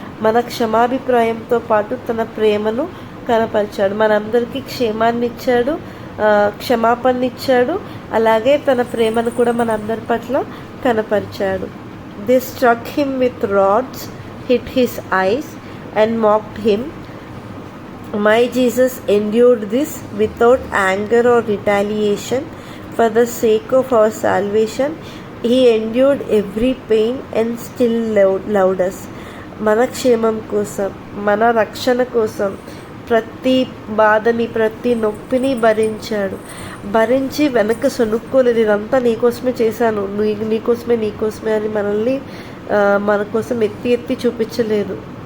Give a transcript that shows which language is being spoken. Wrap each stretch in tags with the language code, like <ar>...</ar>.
<te>మన క్షమాభిప్రాయంతో పాటు తన ప్రేమను కనపరిచాడు. మనందరికీ క్షేమాన్ని ఇచ్చాడు, క్షమాపణ ఇచ్చాడు, అలాగే తన ప్రేమను కూడా మనందరి పట్ల కనపరిచాడు.</te> <en>They struck him with rods, hit his eyes and mocked him. My Jesus endured this without anger or retaliation for the sake of our salvation. He endured every pain and still loved us.</en> <te>మన క్షేమం కోసం, మన రక్షణ కోసం ప్రతి బాధని, ప్రతి నొప్పిని భరించి వెనక సొనుక్కోలేదు. ఇదంతా నీకోసమే చేశాను, నీకోసమే అని మనల్ని మన కోసం ఎత్తి చూపించలేదు.</te>